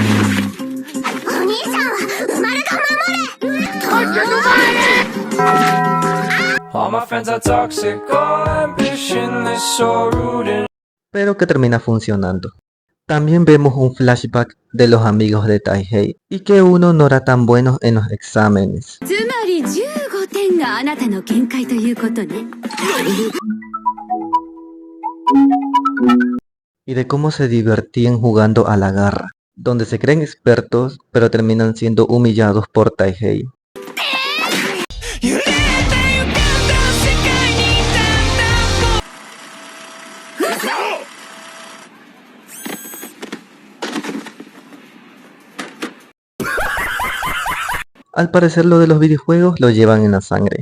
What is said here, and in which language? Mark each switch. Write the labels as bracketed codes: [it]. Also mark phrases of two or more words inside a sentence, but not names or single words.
[es] pero que termina funcionando. También vemos un flashback de los amigos de Taihei y que uno no era tan bueno en los exámenes. [ja] つまり15点があなたの限界ということね。 [es] Y de cómo se divertían jugando a la garra, donde se creen expertos pero terminan siendo humillados por Taihei. Al parecer lo de los videojuegos lo llevan en la sangre.